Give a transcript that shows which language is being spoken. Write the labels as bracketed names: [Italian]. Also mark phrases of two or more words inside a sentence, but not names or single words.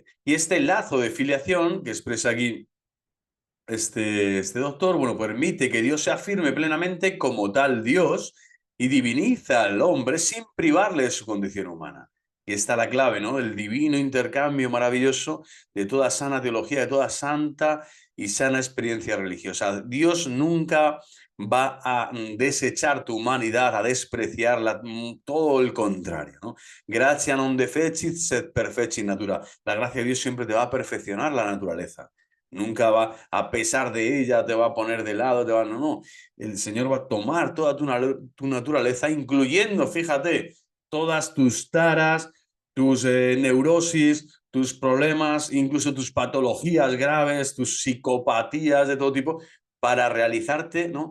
[Spanish] Y este lazo de filiación que expresa aquí este doctor, bueno, permite que Dios se afirme plenamente como tal Dios y diviniza al hombre sin privarle de su condición humana. Y está la clave, ¿no? El divino intercambio maravilloso de toda sana teología, de toda santa y sana experiencia religiosa. Dios nunca va a desechar tu humanidad, a despreciarla, todo el contrario, ¿no? [Latin] Gratia non defecit, sed perfecit natura. [Spanish] La gracia de Dios siempre te va a perfeccionar la naturaleza. Nunca va, a pesar de ella, te va a poner de lado, no, no. El Señor va a tomar toda tu naturaleza, incluyendo, fíjate, todas tus taras, tus neurosis, tus problemas, incluso tus patologías graves, tus psicopatías de todo tipo, para realizarte, ¿no?